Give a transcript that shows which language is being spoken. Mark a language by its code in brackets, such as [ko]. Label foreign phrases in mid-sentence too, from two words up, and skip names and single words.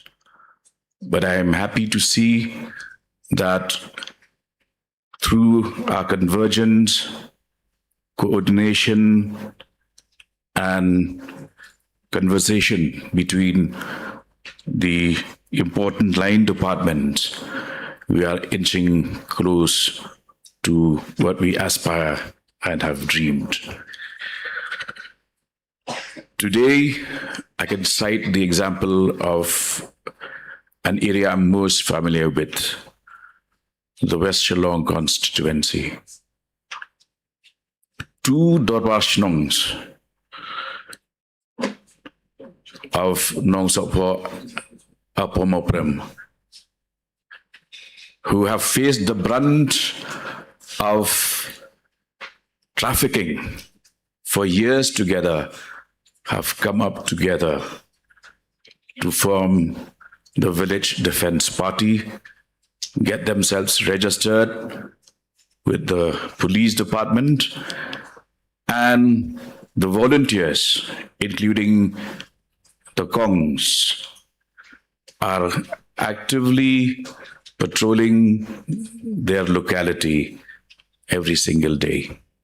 [en] But I am happy to see that through our convergence, coordination, and conversation between the important line departments, we are inching close to what we aspire and have dreamed. Today, I can cite the example of an area I'm most familiar with, the West Shillong constituency. 2 Dorbar Shnongs of Nong Sopo Apomoprem, who have faced the brunt of trafficking for years together, have come up together to form the Village Defense Party, get themselves registered with the police department, and the volunteers, including the Kongs, are actively patrolling their locality every single day.